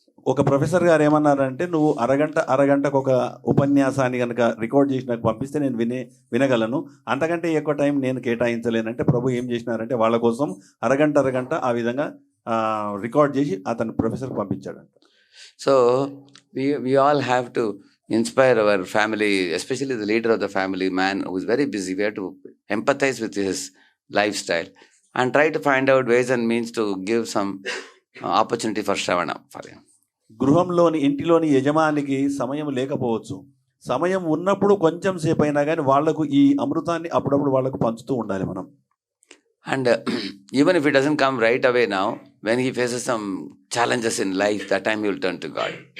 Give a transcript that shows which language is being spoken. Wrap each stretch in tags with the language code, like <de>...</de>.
<te>ఒక ప్రొఫెసర్ గారు ఏమన్నారంటే, నువ్వు అరగంటకు ఒక ఉపన్యాసాన్ని కనుక రికార్డ్ చేసి నాకు పంపిస్తే నేను వినగలను, అంతకంటే ఎక్కువ టైం నేను కేటాయించలేనంటే ప్రభు ఏం చేసినారంటే వాళ్ళ కోసం అరగంట ఆ విధంగా రికార్డ్ చేసి అతను ప్రొఫెసర్కి పంపించాడంట.</te> <en>So we all have to, inspire our family, especially the leader of the family, man who is very busy. We have to empathize with his lifestyle and try to find out ways and means to give some opportunity for Shravana for him.</en> <te>ఇంటిలోని యజమానికి సమయం లేకపోవచ్చు. సమయం ఉన్నప్పుడు కొంచెం సేపు అయినా కానీ వాళ్లకు ఈ అమృతాన్ని అప్పుడప్పుడు వాళ్లకు పంచుతూ ఉండాలి మనం.</te> <en>And even if it doesn't come right away now, when he faces some challenges in life, that time he will turn to God.</en>